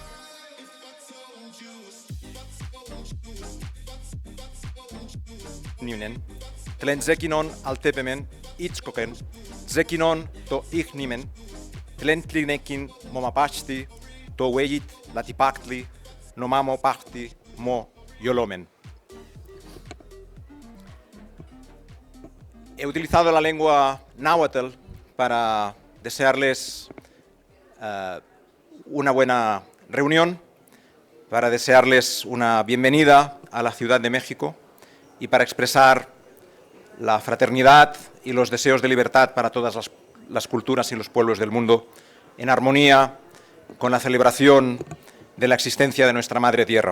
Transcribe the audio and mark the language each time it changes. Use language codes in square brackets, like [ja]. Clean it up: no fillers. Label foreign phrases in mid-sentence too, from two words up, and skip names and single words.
[nah] Nunen, tlen zekinon altepemen itzkoken, zekinon to ihnimen, tlen tlinekin momapachti, to weyit latipaktli, no mamo pachti mo yolomen. [es] He utilizado la lengua náhuatl para desearles una buena reunión, para desearles una bienvenida a la Ciudad de México y para expresar la fraternidad y los deseos de libertad para todas las culturas y los pueblos del mundo, en armonía con la celebración de la existencia de nuestra Madre Tierra.